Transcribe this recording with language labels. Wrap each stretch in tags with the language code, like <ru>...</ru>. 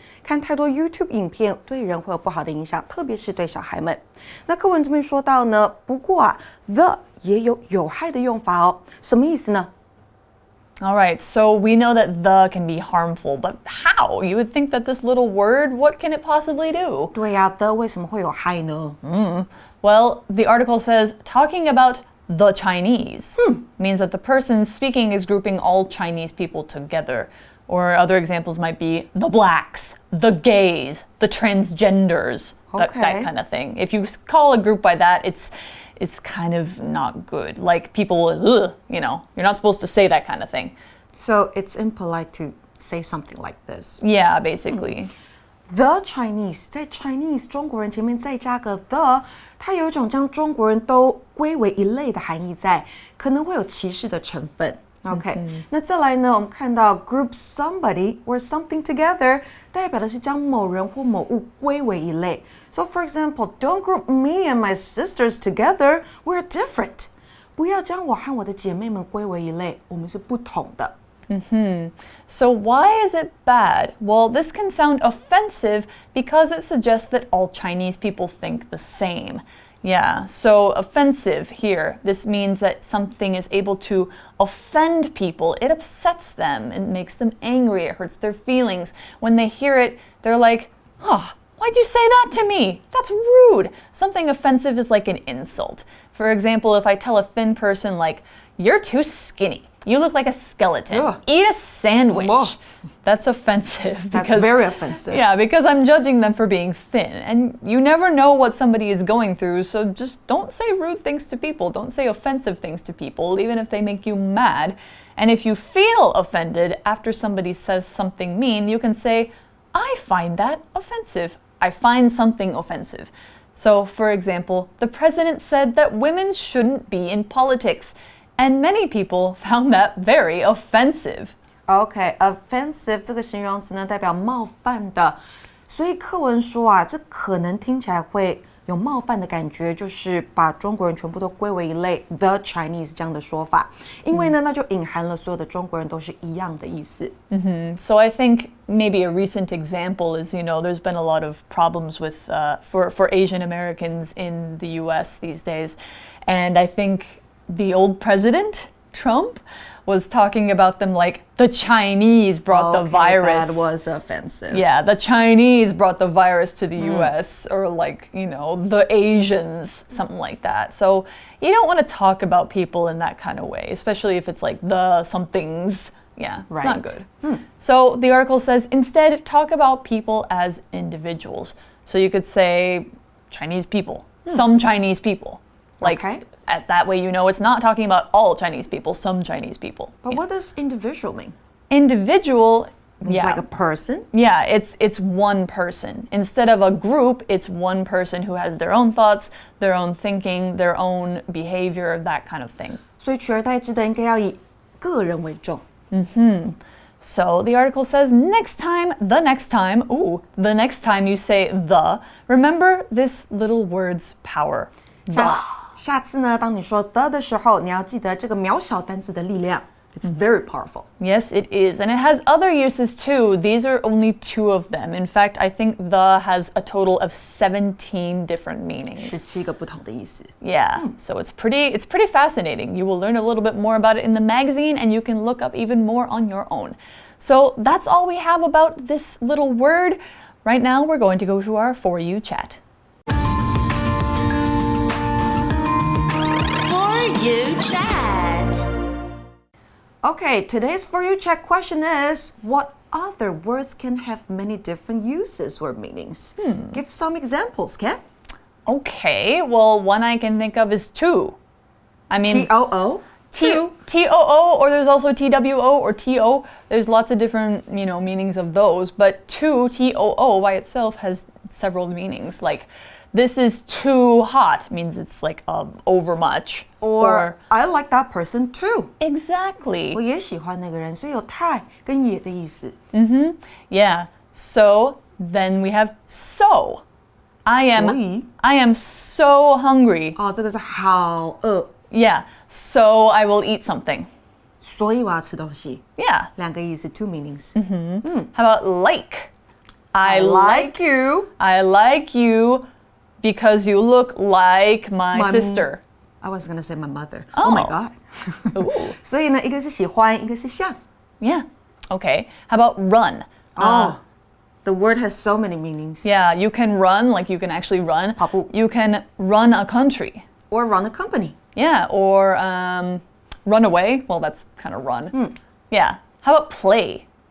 <zh>看太多 YouTube 影片对人会有不好的影响，特别是对小孩们。那课文这边说到呢，不过the 也有害的用法哦，什么意思呢</zh> <en>？All right, so we know that the can be harmful, but how? You would think that this little word, what can it possibly do?</en> <zh>对呀，the 为什么会有害呢</zh> <en>Well, the article says talking about the Chinese means that the person speaking is grouping all Chinese people together. Or other examples might be the blacks, the gays, the transgenders, that kind of thing. If you call a group by that, it's kind of not good. Like people, you know, you're not supposed to say that kind of thing. So it's impolite to say something like this. Yeah, basically. The Chinese</en> <zh>在 Chinese 中国人前面再加个 the， 它有一种将中国人都归为一类的含义在，可能会有歧视的成分。 OK，那再来呢？我们看到</zh> <en>group somebody or something together，</en> <zh>代表的是将某人或某物归为一类。</zh> <en>So for example, don't group me and my sisters together. We're different.</en> <zh>不要将我和我的姐妹们归为一类，我们是不同的。</zh> <en>So why is it bad? Well, this can sound offensive because it suggests that all Chinese people think the same. Yeah, so offensive here. This means that something is able to offend people. It upsets them. It makes them angry. It hurts their feelings. When they hear it, they're like, oh, why'd you say that to me? That's rude. Something offensive is like an insult. For example, if I tell a thin person like, you're too skinny. You look like a skeleton. Ugh. Eat a sandwich. Ugh. That's offensive. That's very offensive. Yeah, because I'm judging them for being thin. And you never know what somebody is going through, so just don't say rude things to people. Don't say offensive things to people, even if they make you mad. And if you feel offended after somebody says something mean, you can say, I find that offensive. I find something offensive. So, for example, the president said that women shouldn't be in politics. And many people found that very offensive.</en> <zh>OK, offensive 这个形容词呢，代表冒犯的。所以课文说啊，这可能听起来会有冒犯的感觉，就是把中国人全部都归为一类 ，</zh> <en>the Chinese</en> <zh>这样的说法。因为呢，那就隐含了所有的中国人都是一样的意思。</zh> <en>So I think maybe a recent example is, you know, there's been a lot of problems with for Asian Americans in the U.S. these days, and I think the old president, Trump, was talking about them like the Chinese brought the virus. That was offensive. Yeah, the Chinese brought the virus to the US, or like, you know, the Asians, something like that. So you don't want to talk about people in that kind of way, especially if it's like the somethings. Yeah, it's not good. So the article says, instead, talk about people as individuals. So you could say Chinese people, some Chinese people. Like, that way you know it's not talking about all Chinese people, some Chinese people. But what does individual mean? Individual, It's like a person? Yeah, it's one person. Instead of a group, it's one person who has their own thoughts, their own thinking, their own behavior, that kind of thing.</en> <zh>所以取而代之的应该要以个人为重。</zh> <en>So the article says, the next time you say the, remember this little word's power. The.</en> <zh>下次呢，当你说的时候，你要记得这个渺小单字的力量。</zh> <en>It's very powerful. Yes, it is. And it has other uses too. These are only 2 of them. In fact, I think the has a total of 17 different meanings.</en> <zh>17个不同的意思。</zh> <en>Yeah, so it's pretty fascinating. You will learn a little bit more about it in the magazine, and you can look up even more on your own. So that's all we have about this little word. Right now, we're going to go to our For You chat. For You Chat. Okay, today's For You Chat question is, what other words can have many different uses or meanings? Give some examples, Kat. Okay, well, one I can think of is to. I mean, T-O-O? T-O-O, or there's also T-W-O or T-O. There's lots of different, meanings of those. But to, T-O-O, by itself has several meanings. Like, this is too hot means it's like overmuch. Or I like that person too. Exactly.</en> <zh>我也喜欢那个人，所以有太跟也的意思。</zh> <en>Yeah. So then we have so. I am so hungry.</en> <zh>哦，这个是好饿，</zh> <en>Yeah. So I will eat something.</en> <zh>所以我要吃东西。</zh> <en>Yeah.</en> <zh>两个意思 ，</zh> <en>two meanings。 How about like? I like you. I like you because you look like my sister. I was gonna say my mother. Oh my god. Ooh.</en> <zh>所以呢，一个是喜欢，一个是像。</zh> <en>Yeah. Okay. How about run? The word has so many meanings. Yeah, you can run, like you can actually run.</en> <zh>跑步</zh> <en>You can run a country. Or run a company. Yeah, or run away. Well, that's kind of run. Yeah. How about play?</en>